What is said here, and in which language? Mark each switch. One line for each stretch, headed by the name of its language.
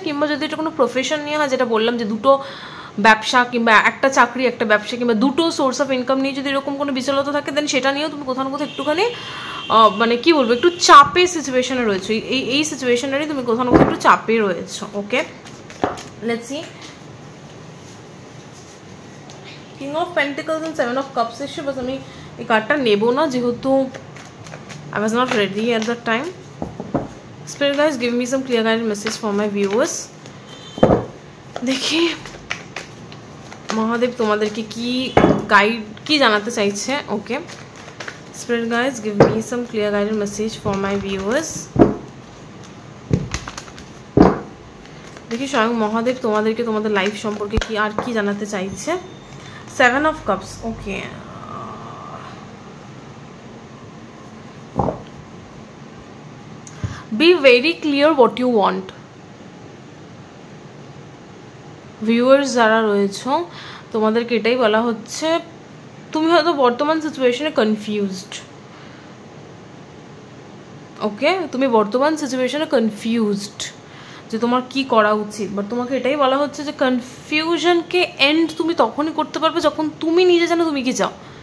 Bangla: কিংবা যদি এটা কোনো প্রফেশন নিয়ে হয়, যেটা বললাম যে দুটো ব্যবসা কিংবা একটা চাকরি একটা ব্যবসা কিংবা দুটো সোর্স অফ ইনকাম নিয়ে যদি এরকম কোনো বিচলতা থাকে, দেন সেটা নিয়েও তুমি কোথাও না কোথাও একটুখানি মানে কি বলবো, একটু চাপের সিচুয়েশনে রয়েছো। এই সিচুয়েশনেরই তুমি কোথাও না কোথাও একটু চাপে রয়েছো। ওকে,
English: Let's see.
Bangla: King of pentacles and seven of cups এসে, বাস আমি এই কার্ডটা নেবো না যেহেতু
English: I was not ready at that time. Spirit guys, give me some clear guided message for my viewers.
Bangla: দেখি মহাদেব তোমাদেরকে কি গাইড কি জানাতে চাইছে।
English: Okay, Spirit guys, give me some clear guided message for my viewers.
Bangla: দেখি স্বয়ং মহাদেব তোমাদেরকে তোমাদের লাইফ সম্পর্কে কি আর কি জানাতে চাইছে।
English: Seven of cups. Okay, be very clear what you want.
Bangla: Viewers যারা রয়েছে তোমাদেরকে এটাই বলা হচ্ছে, তুমি হয়তো বর্তমান সিচুয়েশনে কনফিউজড। ওকে, তুমি বর্তমান সিচুয়েশনে কনফিউজড যে তোমার কি করা উচিত, বাট তোমাকে এটাই বলা হচ্ছে যে কনফিউশনকে এন্ড তুমি তখনই করতে পারবে যখন তুমি নিজে জানো তুমি কি চাও।